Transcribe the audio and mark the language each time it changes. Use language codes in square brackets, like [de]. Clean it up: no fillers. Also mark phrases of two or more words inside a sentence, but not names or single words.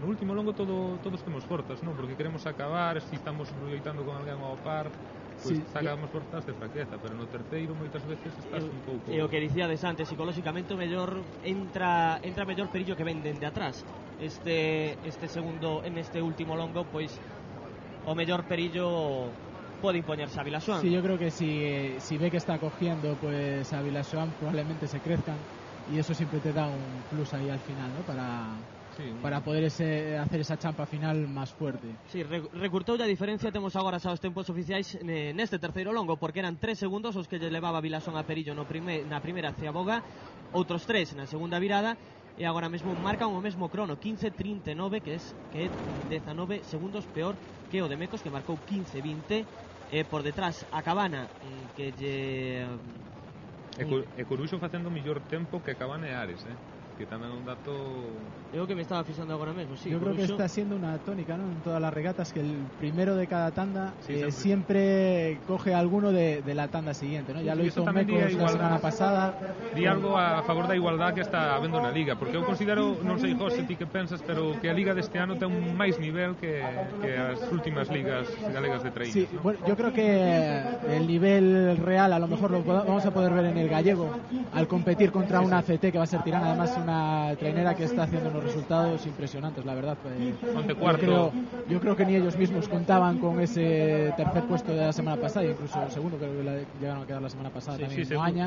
[gl] No último longo todos temos forzas, non? Porque queremos acabar, se estamos loitando con alguén ao par, pois sacamos forzas de fraqueza, pero no terceiro moitas veces estás un pouco... E o que dicíades antes, psicolóxicamente o mellor entra mellor Perillo que ven dende atrás. Este segundo, en este último longo, pois o mellor Perillo pode impoñerse a Vilaxoán. [es] Sí, yo creo que si ve que está cogiendo pues a Vilaxoán, probablemente se crezcan, y eso siempre te da un plus ahí al final, ¿no? Para poder hacer esa champa final máis fuerte. [gl] Sí, recurtou a diferencia. Temos agora xa os tempos oficiais neste terceiro longo, porque eran 3 segundos os que lle levaba Vilaxoán a Perillo na primeira ciaboga, outros 3 na segunda virada, e agora mesmo marcan o mesmo crono, 15.39, que é 19 segundos peor que o de Mecos, que marcou 15.20. Por detrás a Cabana, que lle... E Coruxo facendo mellor tempo que Cabana e Ares, que tamén é un dato... É o que me estaba fixando agora mesmo, sí. [es] Yo creo que está siendo una tónica, ¿no? En todas las regatas, que el primero de cada tanda siempre coge alguno de la tanda siguiente, ¿no? Ya lo hizo Mecos la semana pasada. [gl] Di algo a favor da igualdad que está habendo na Liga, porque eu considero, non sei, José, ti que pensas, pero que a Liga deste ano ten un máis nivel que as últimas ligas galegas de Traíñas. [es] Sí, bueno, yo creo que el nivel real a lo mejor lo vamos a poder ver en el gallego, al competir contra una ACT que va a ser Tirana, además una trainera que está haciendo unos resultados impresionantes, la verdad. Yo creo que ni ellos mismos contaban con ese tercer puesto de la semana pasada, e incluso el segundo creo que llegaron a quedar la semana pasada también en Moaña.